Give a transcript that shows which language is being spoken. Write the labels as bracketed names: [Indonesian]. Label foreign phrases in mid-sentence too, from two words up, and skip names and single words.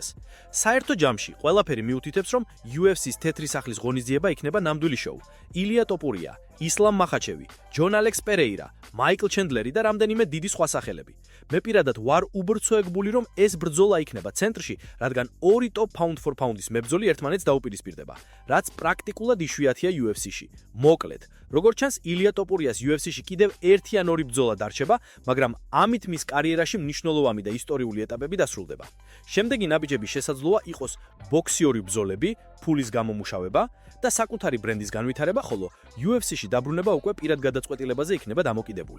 [Georgian] საერთო ჯამში ყველაფერი მიუთითებს, რომ UFC-ს თეთრი სახლის ღონისძიება იქნება ნამდვილი შოუ. ილია ტოპურია, ისლამ მახაჩევი, ჯონ ალექს პერეირა, მაიკლ ჩენდლერი და რამდენიმე დიდი სხვა სახელები. მე პირადად ვარ უბრცოეგბული, რომ ეს ბრძოლა იქნება ცენტრში, რადგან ორი [English] top pound for pound- [Georgian] ის მებრძოლი ერთმანეთს დაუპირისპირდება, რაც პრაქტიკულად იშვიათია UFC-ში. მოკლედ, როგორც ჩანს, ილია ტოპურიას UFC-ში კიდევ ერთი ან ორი ბრძოლა დარჩება, მაგრამ ამით მის კარიერაში მნიშვნელოვანი და ისტორიული ეტაპები დასრულდება. შემდეგი ნაბიჯები შესაძლოა იყოს ბოქსიური ბრძოლები, ფულის გამომუშავება და საკუთარი ბრენდის განვითარება, ხოლო UFC-ში დაბრუნება უკვე პირად გადაწყვეტილებაზე იქნება დამოკიდებული.